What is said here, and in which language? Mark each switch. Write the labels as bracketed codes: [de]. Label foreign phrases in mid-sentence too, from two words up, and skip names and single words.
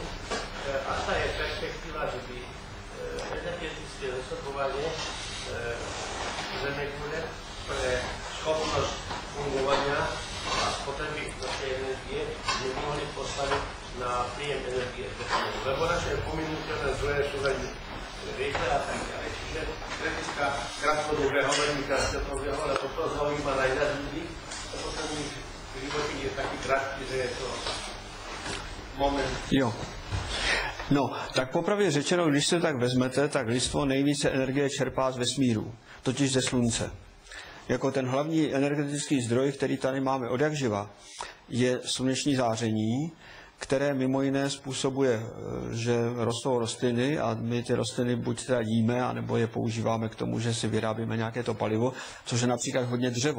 [sk] A tá je perspektíva, že by energetické zásobovanie Zemegule pre schopnosť fungovania a spotreby našej energie nemohli postaviť na príjem energie. Lebo naše pominuteľné zdroje sú veľmi rýchle a tak ďalej. Čiže hľadiska krátkodobého, veľmi krátkodobého, ale toto zaujíma najviac ľudí, lebo ten životík je taký krátky, že je to moment. [cs] Jo. No, tak popravdě řečeno, když se tak vezmete, tak lidstvo nejvíce energie čerpá z vesmíru, totiž ze slunce. Jako ten hlavní energetický zdroj, který tady máme odjakživa, je sluneční záření, které mimo jiné způsobuje, že rostou rostliny a my ty rostliny buď teda jíme, anebo je používáme k tomu, že si vyrábíme nějaké to palivo, což je například hodně dřevo.